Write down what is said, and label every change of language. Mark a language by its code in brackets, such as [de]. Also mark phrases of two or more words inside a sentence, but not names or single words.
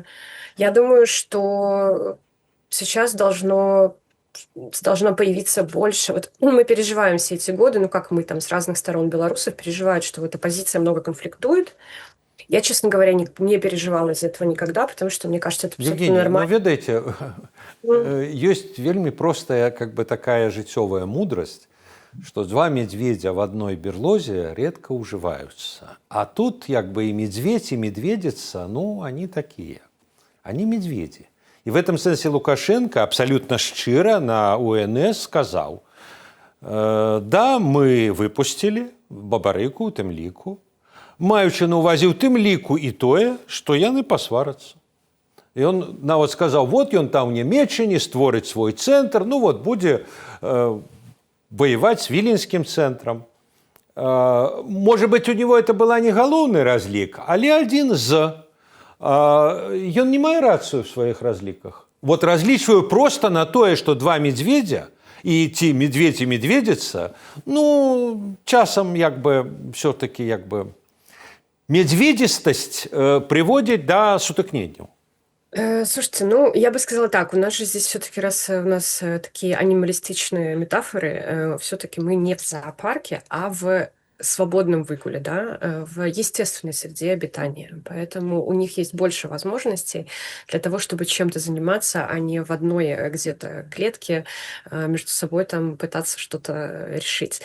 [ru] Я думаю, что сейчас должно появиться больше. Вот мы переживаем все эти годы, ну как мы там с разных сторон белорусов переживают, что вот оппозиция много конфликтует. Я, честно говоря, не переживала из-за этого никогда, потому что мне кажется, это абсолютно Евгений, ну нормально. [be] ведаеце, ёсць вельмі простая [ru] как бы такая жыццёвая мудрость, что два медведя в одной берлозе редко уживаются. А тут как бы и медведь, и медведица, ну, они такие. Они медведи. И в этом смысле Лукашенко абсолютно шчыра на УНС сказал: да, мы выпустили Бабарыку [be] у тым ліку, маючы на ўвазе ў тым ліку і тое, што яны пасварацца. І он нават сказаў: вот ён там у Нямецчыне створыць свой цэнтр, ну вот будзе [ru] воевать с [be] Віленскім цэнтрам. [ru] Может быть, у него это была не [be] галоўны разлік, але адзін з. Ён не мае рацыю [ru] в своих [be] разліках. Вот разлічваю просто на тое, [ru] что два медведя и ці медведь и медведица, [be] ну, часам як бы все-таки як бы [ru] медведистость приводит [be] до сутыкненняў. [ru] Слушайте, ну, я бы сказала так, у нас же здесь все-таки, раз у нас такие анималистичные метафоры, все-таки мы не в зоопарке, а в свободном выгуле, да, в естественной среде обитания. Поэтому у них есть больше возможностей для того, чтобы чем-то заниматься, а не в одной где-то клетке между собой там пытаться что-то решить.